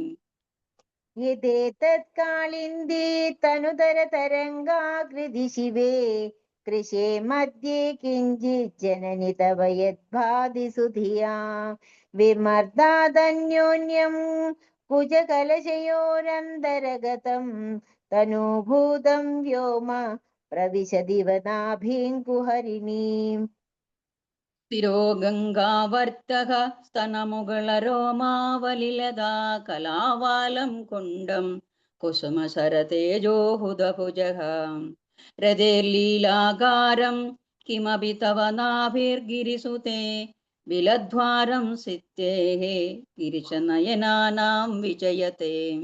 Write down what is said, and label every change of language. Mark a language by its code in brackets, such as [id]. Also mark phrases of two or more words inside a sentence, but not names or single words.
[sa] यदेतत्कालिन्दी तनुतर तरङ्गाकृति शिवे कृशे मध्ये किञ्चित् जननि तव यद्भाति सुधिया विमर्दादन्योन्यं कुजकलशयोरन्तरगतं തനൂഭൂതം വ്യോമ പ്രവിശദിവനാഭിം കുഹരിണീം. സ്ഥിരോ ഗംഗാവർത്തക സ്തനമുകളരോമാവലിലതാ കലാവാലം കുണ്ടം കുസുമസരതേജോഹുതഭുജഃ രതിർലീലാകാരം കിമപി തവ നാഭിർഗിരിസുതേ വിലദ്വാരം സിത്തേः ഗിരിശനയനാനാം വിജയത്തെ.